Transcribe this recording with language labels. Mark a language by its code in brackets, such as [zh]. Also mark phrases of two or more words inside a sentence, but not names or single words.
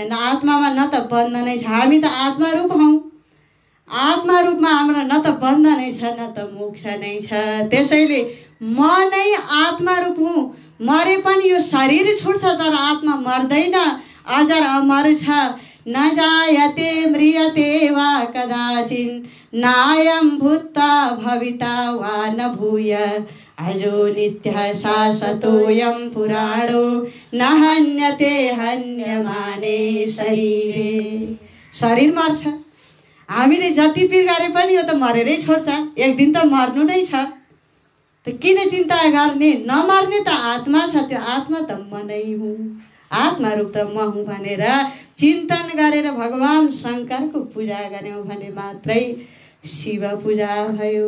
[ne] न आत्मामा न त बन्धनै छ, हामी त आत्मा रूप हौँ। आत्मा रूपमा हाम्रो न त बन्धनै छ न त मोक्ष नै छ। त्यसैले म नै आत्मा रूप हुँ, मरे पनि यो शरीर छुट्छ तर आत्मा मर्दैन, अजर अमर छ। [sa] न जायते म्रियते वा कदाचिन्, नायं भूत्वा भविता वा न भूय, अजो नित्यः शाश्वतोऽयं पुराणो, न हन्यते हन्यमाने शरीरे। [ne] शरीर मर्छ, हामीले जति पिर गरे पनि यो त मरेरै छोड्छ, एक दिन त मर्नु नै छ। त किन चिन्ता गर्ने? नमर्ने त आत्मा छ, त्यो आत्मा त म नै हुँ, आत्मा रूप त म हुँ भनेर चिन्तन गरेर भगवान शङ्करको पूजा गर्यौँ भने मात्रै शिव पूजा भयो।